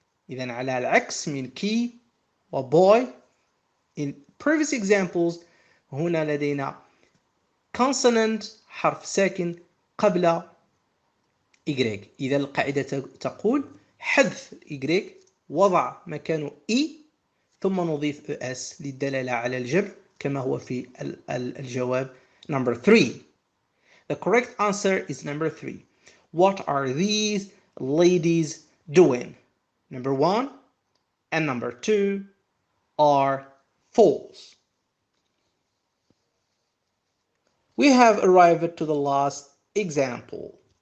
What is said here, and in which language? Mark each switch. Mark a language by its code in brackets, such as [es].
[ar] إذن على العكس من key و boy. [en] In previous examples [ar] هنا لدينا consonant حرف ساكن قبل y. إذا القاعدة تقول حذف y وضع مكانه e ثم نضيف es للدلالة على الجمع كما هو في الجواب number 3. [en] The correct answer is number 3. What are these ladies doing? Number 1 and number 2 are false. We have arrived to the last example.